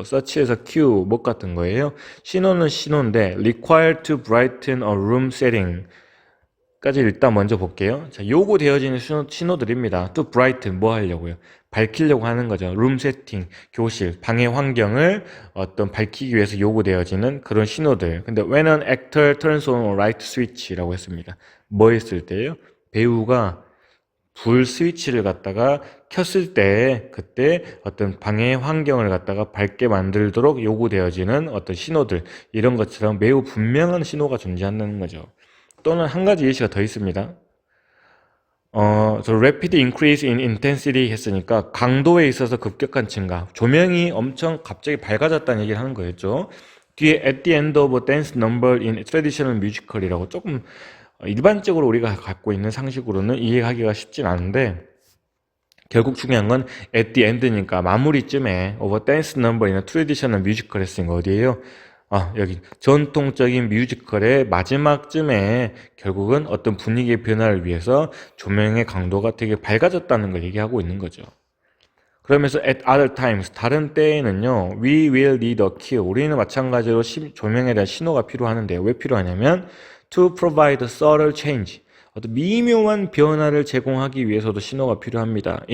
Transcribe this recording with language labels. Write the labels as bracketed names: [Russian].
[Korean] such에서 cue, 뭐 같은 거예요. 신호는 신호인데 [English] required to brighten a room setting [Korean] 까지 일단 먼저 볼게요. 자, 요구되어지는 신호들입니다. [English] to brighten, [Korean] 뭐 하려고요? 밝히려고 하는 거죠. [English] room setting, [Korean] 교실, 방의 환경을 어떤 밝히기 위해서 요구되어지는 그런 신호들. 근데 [English] when an actor turns on a light switch [Korean] 라고 했습니다. 뭐 했을 때예요? 배우가 불 스위치를 갖다가 켰을 때 그때 어떤 방의 환경을 갖다가 밝게 만들도록 요구되어지는 어떤 신호들, 이런 것처럼 매우 분명한 신호가 존재한다는 거죠. 또는 한 가지 예시가 더 있습니다. [English] rapid increase in intensity [Korean] 했으니까 강도에 있어서 급격한 증가, 조명이 엄청 갑자기 밝아졌다는 얘기를 하는 거였죠. 뒤에 [English] at the end of a dance number in traditional musical [Korean] 이라고 조금 일반적으로 우리가 갖고 있는 상식으로는 이해하기가 쉽진 않은데 결국 중요한 건 [English] at the end [Korean] 니까 마무리쯤에 [English] of a dance number in a traditional musical [Korean] 했으니까 어디에요? 여기 전통적인 뮤지컬의 마지막쯤에 결국은 어떤 분위기의 변화를 위해서 조명의 강도가 되게 밝아졌다는 걸 얘기하고 있는 거죠. 그러면서 [English] at other times, [Korean] 다른 때에는요, [English] we will need a cue, [Korean] 우리는 마찬가지로 조명에 대한 신호가 필요하는데 왜 필요하냐면 [English] to provide a subtle change, [Korean] 어떤 미묘한 변화를 제공하기 위해서도 신호가 필요합니다.